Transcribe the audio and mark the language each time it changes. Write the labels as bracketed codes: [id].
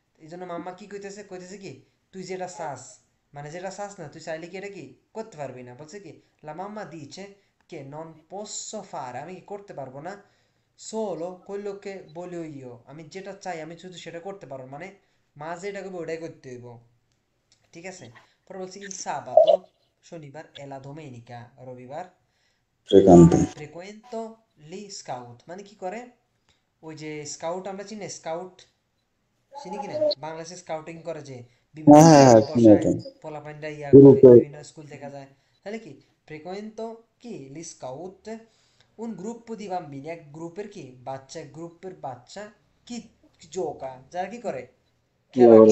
[bn] এই জন্য মাম্মা কি কইতেছে কইতেছে কি তুই যেটা চাস, মানে যেটা চাস না তুই চাইলে কি এটা কি করতে পারবি না, বলছে কি লা মাম্মা [it] dice che non posso fare [bn] আমি কি করতে পারবো না, [it] solo quello che voglio io [bn] আমি যেটা চাই আমি শুধু সেটা করতে পারবো, মানে মা যেটা করবে ওটাই করতে হইব, ঠিক আছে। পরে বলছি il sabato শনিবার [it] e la domenica [bn] রবিবার শ্রীকান্ত [it] frequento li scout [bn] মানে কি করে ওই যে স্কাউট আমরা চিনি স্কাউট চিনি কিনা, বাংলাদেশে স্কাউটিং করে যে বিভিন্ন হ্যাঁ হ্যাঁ ক্যাম্প হ্যাঁ শুনে বসায়, এটা পোলাপাইনরা ইয়া করে গ্রুপে বিভিন্ন স্কুল দেখা যায়, তাহলে কি frequento কি [it] li scout un gruppo di bambini [bn] এক গ্রুপের কি বাচ্চা, গ্রুপের বাচ্চা কি জোকা যারা কি করে খেলা করে,